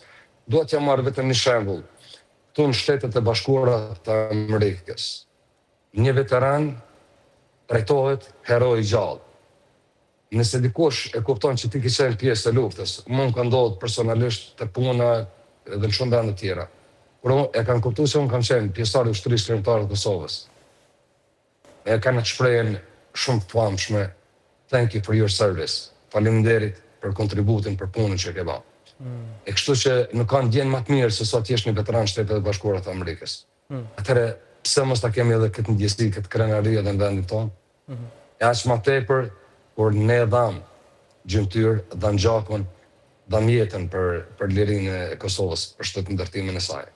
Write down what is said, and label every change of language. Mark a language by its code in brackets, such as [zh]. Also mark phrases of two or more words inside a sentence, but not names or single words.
[sq] Dua t'ja marr vetëm një shembull. Këtu në Shtetet e Bashkuara të Amerikës, një veteran trajtohet heroi i gjallë. Nëse dikush e kupton që ti ke qenë pjesë e luftës, mund ka ndodhur personalisht të puna edhe në shumë vende të tjera. Por e kanë kuptuar se unë kam qenë pjesëtar i Ushtrisë Kombëtare të Kosovës. E kanë atë shprehjen shumë të famshme, [en] thank you for your service. [sq] Faleminderit për kontributin, për punën që ke bërë. E kështu që nuk kanë ndjenjë më të mirë se sa të jesh një veteran Shtetet e Bashkuara të Amerikës. Atëherë pse mos ta kemi edhe këtë ndjesi, këtë krenari edhe në vendin tonë? E aq më tepër kur ne dham gjymtyr, dham gjakun, dham jetën për lirinë e Kosovës, për shtetëndërtimin e saj.